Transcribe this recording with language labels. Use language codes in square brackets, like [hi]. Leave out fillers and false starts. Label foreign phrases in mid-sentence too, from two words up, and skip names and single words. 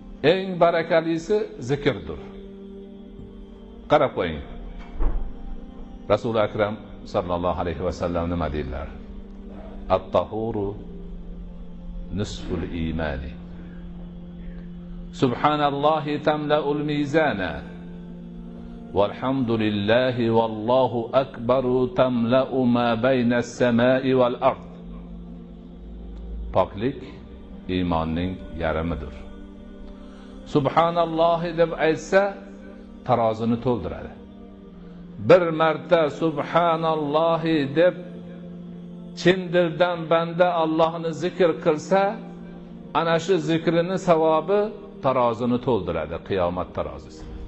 [uz] eng barakalisi zikrdir. Qarab qo'ying. Rasul akram [ar] صلى الله عليه وسلم [uz] nima deydilar? [ar] الطهور نصف الإيمان. سبحان الله تملأ الميزان. والحمد لله والله أكبر تملأ ما بين السماء والأرض. [uz] Poklik iymonning yarimidir. Subhanallohi deb aytsa tarozini to'ldiradi. Bir marta subhanallohi deb chin dildan banda Allohni zikr qilsa, ana shu zikrini savobi tarozini to'ldiradi, qiyomat tarozisi.